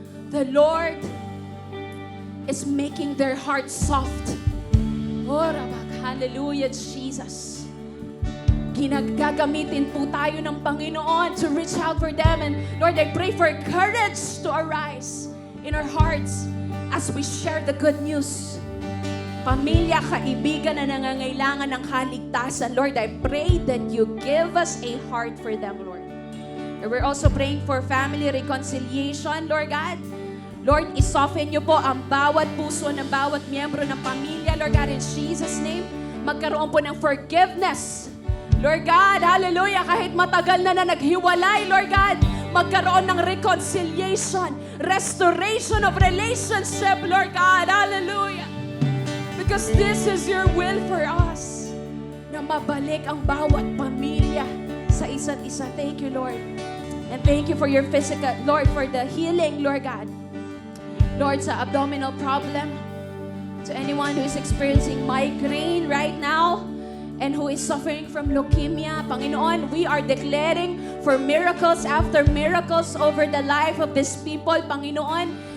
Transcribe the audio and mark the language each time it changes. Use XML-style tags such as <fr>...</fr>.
<en>The Lord is making their hearts soft.</en> <tl>Oh, hallelujah, Jesus. Ginagagamitin po tayo ng Panginoon</tl> <en>to reach out for them. And Lord, I pray for courage to arise in our hearts as we share the good news.</en> <tl>Pamilya, kaibigan na nangangailangan ng kaligtasan.</tl> <en>Lord, I pray that you give us a heart for them, Lord. And we're also praying for family reconciliation, Lord God.</en> <tl>Lord, isoften niyo po ang bawat puso ng bawat miyembro ng pamilya, Lord God,</tl> <en>in Jesus' name.</en> <tl>Magkaroon po ng forgiveness. Lord God, hallelujah, kahit matagal na naghiwalay, Lord God, magkaroon ng reconciliation,</tl> <en>restoration of relationship,</en> <tl>Lord God, hallelujah.</tl> <en>Because this is your will for us,</en> <tl>na mabalik ang bawat pamilya sa isa't isa.</tl> <en>Thank you, Lord. And thank you for your physical, Lord, for the healing, Lord God. Lord, sa abdominal problem, to anyone who is experiencing migraine right now, and who is suffering from leukemia, Panginoon, we are declaring for miracles after miracles over the life of these people, Panginoon.</en>